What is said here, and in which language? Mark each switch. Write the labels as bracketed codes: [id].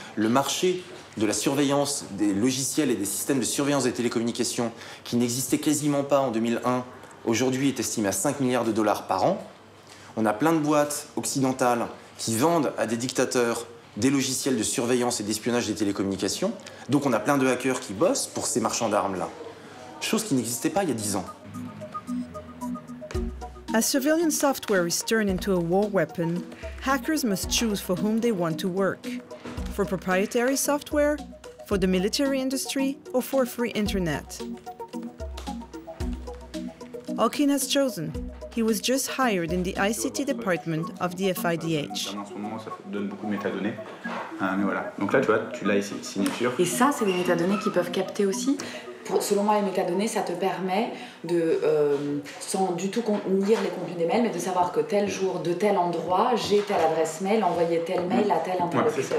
[fr] Le marché de la surveillance des logiciels et des systèmes de surveillance des télécommunications, qui n'existait quasiment pas en 2001, aujourd'hui est estimé à 5 milliards de dollars par an. On a plein de boîtes occidentales qui vendent à des dictateurs des logiciels de surveillance et d'espionnage des télécommunications. Donc on a plein de hackers qui bossent pour ces marchands d'armes-là. Chose qui n'existait pas il y a 10 ans. [en] As civilian software is turned into a war weapon, hackers must choose for whom they want to work. For proprietary software, for the military industry, or for free internet. Alkin has chosen. He was just hired in the ICT department of the FIDH. [fr] En ce moment, ça donne beaucoup de métadonnées. Mais voilà. Donc là, tu vois, tu l'as ici, signature. Et ça, c'est des métadonnées qui peuvent capter aussi. Selon moi, les métadonnées, ça te permet de, sans du tout lire les contenus des mails, mais de savoir que tel jour, de tel endroit, j'ai telle adresse mail, envoyer tel mail à tel interlocuteur.